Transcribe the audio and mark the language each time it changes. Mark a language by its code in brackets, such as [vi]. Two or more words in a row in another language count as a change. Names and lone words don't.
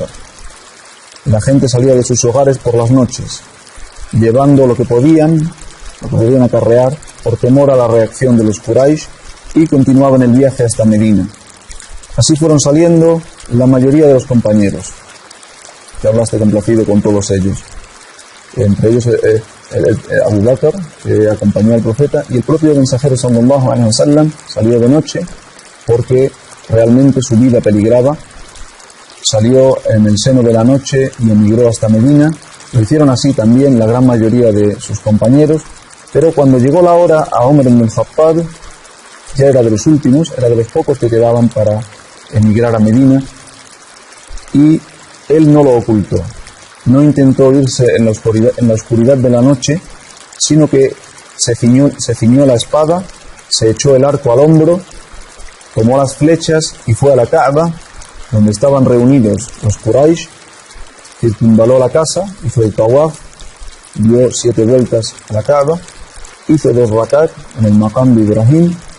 [es] La gente salía de sus hogares por las noches, llevando lo que podían acarrear por temor a la reacción de los Quraysh, y continuaban el viaje hasta Medina. Así fueron saliendo la mayoría de los compañeros. Que hablaste complacido con todos ellos. Entre ellos Abu Bakr, que acompañó al profeta, y el propio mensajero [ar] صلى الله عليه وسلم [es] salió de noche porque realmente su vida peligraba. Salió en el seno de la noche y emigró hasta Medina. Lo hicieron así también la gran mayoría de sus compañeros, pero cuando llegó la hora a Omar ibn al-Khattab, ya era de los últimos, era de los pocos que quedaban para emigrar a Medina, y él no lo ocultó. No intentó irse en la oscuridad de la noche, sino que se ciñó la espada, se echó el arco al hombro, tomó las flechas y fue a la Kaaba, donde estaban reunidos los Quraysh, circunvaló la casa, hizo el tawaf, dio 7 vueltas a la Kaaba, hizo 2 rakat en el maqam de Ibrahim,